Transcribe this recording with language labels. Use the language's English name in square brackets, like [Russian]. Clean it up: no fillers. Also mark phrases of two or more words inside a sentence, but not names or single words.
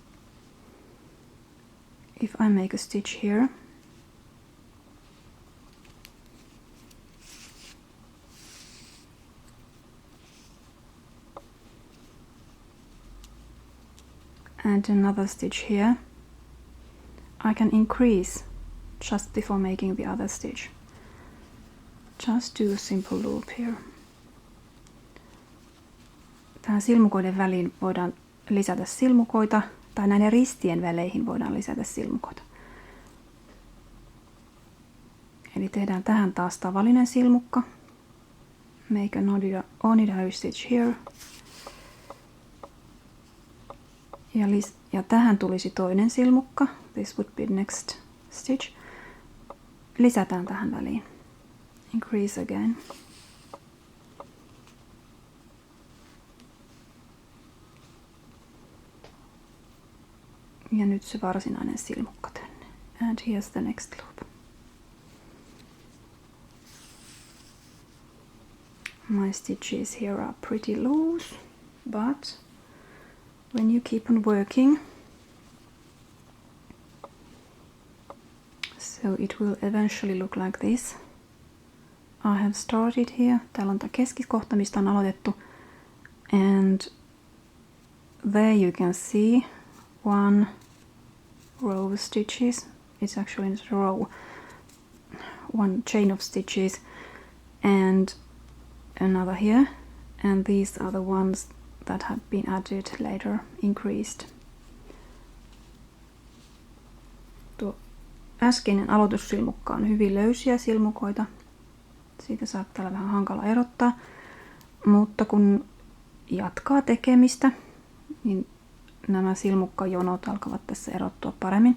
[English] If I make a stitch here, and another stitch here, I can increase just before making the other stitch. Just do a simple loop here. [Finnish] Tähän silmukoiden väliin voidaan lisätä silmukoita, tai näiden ristien väleihin voidaan lisätä silmukoita. Eli tehdään tähän taas tavallinen silmukka. [English] Make an ordinary stitch here. [Finnish] Ja tähän tulisi toinen silmukka. [English] This would be next stitch. [Finnish] Lisätään tähän väliin. [English] Increase again. [Finnish] Ja nyt se varsinainen silmukka tänne. [English] And here's the next loop. My stitches here are pretty loose, but when you keep on working, so it will eventually look like this. I have started here. [Finnish] Täällä on tämä keskikohta, mistä on aloitettu. [English] And there you can see one row of stitches. It's actually not a row. One chain of stitches and another here. And these are the ones that have been added later, increased. [Finnish] Tuo äskeinen aloitussilmukka on hyvin löysiä silmukoita. Siitä saattaa olla vähän hankala erottaa. Mutta kun jatkaa tekemistä, niin nämä silmukkajonot alkavat tässä erottua paremmin.